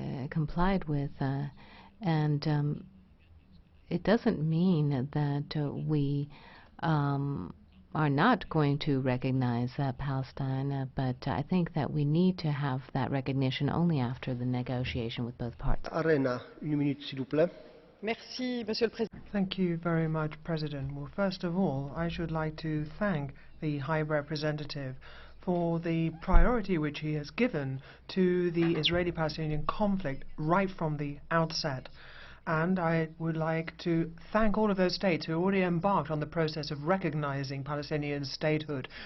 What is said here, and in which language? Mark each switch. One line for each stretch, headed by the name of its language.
English: complied with, and it doesn't mean that we are not going to recognize Palestine, but I think that we need to have that recognition only after the negotiation with both parts.
French: Arena, une minute, s'il vous plaît. Merci, Monsieur le Président.
English: Thank you very much, President. Well, first of all, I should like to thank the High Representative for the priority which he has given to the Israeli-Palestinian conflict right from the outset. And I would like to thank all of those states who already embarked on the process of recognizing Palestinian statehood.